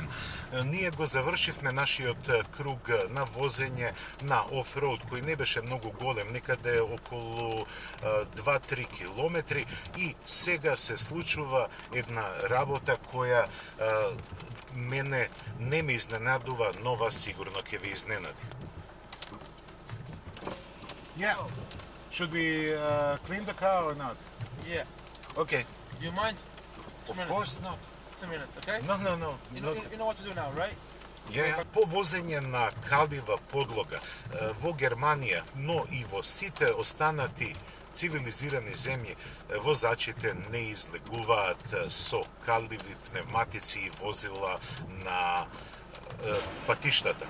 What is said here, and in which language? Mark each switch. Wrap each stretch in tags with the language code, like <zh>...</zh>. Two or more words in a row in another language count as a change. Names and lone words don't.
<mk>Ние го завршивме нашиот круг на возење на офроуд, кој не беше многу голем, некаде околу 2-3 километри, и сега се случува една работа која мене не ме изненадува, но вас сигурно ќе ви изненади.</mk> <en>Yeah. Should we clean the car or not? Yeah. Okay. Do you mind? Of course not. 2 minutes, okay? No. You know what to do now, right?</en> <mk>По возење на калива подлога во Германија, но и во сите останати цивилизирани земји, возачите не излегуваат со каливи пневматици и возила на патиштата.</mk>